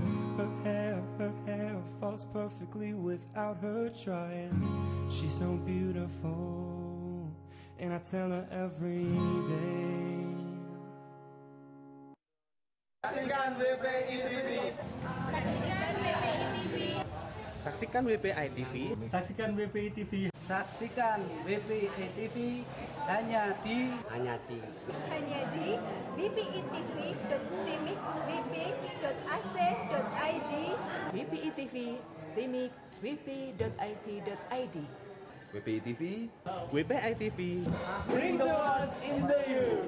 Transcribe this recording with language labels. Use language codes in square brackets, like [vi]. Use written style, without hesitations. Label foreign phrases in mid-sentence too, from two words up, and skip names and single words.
[en] Her hair falls perfectly without her trying. She's so beautiful, and I tell her every day. [id] Saksikan WPI TV. Saksikan WPI TV. Saksikan WPI TV hanya di wpitv.timik.wp.ac.id WPI TV, Timik, wp.it.id. WPI TV, WPI TV. [en] Bring the world into you.